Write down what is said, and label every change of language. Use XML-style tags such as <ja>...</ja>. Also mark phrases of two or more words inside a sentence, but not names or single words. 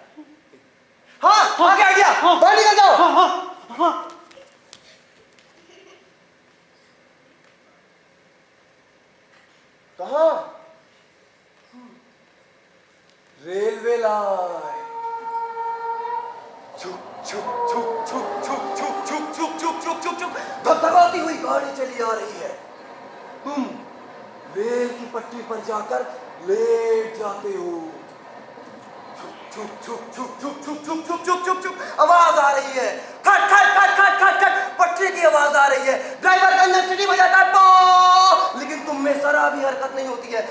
<hi>हाँ, आ गया। बाहर निकल जाओ। हाँ। कहाँ? रेलवे लाइन। छुक छुक छुक छुक छुक छुक छुक छुक छुक छुक छुक छुक धगधगाती हुई गाड़ी चली आ रही है। तुम रेल की पटरी पर जाकर लेट जाते हो। छुक छुक छुक छुक छुक छुक छुक छुक छुक छुक आवाज आ रही है। खट खट खट खट खट खट पटरी की आवाज आ रही है। ड्राइवर गंजन सीटी बजाता है पो, लेकिन तुम में जरा भी हरकत नहीं होती है।</hi>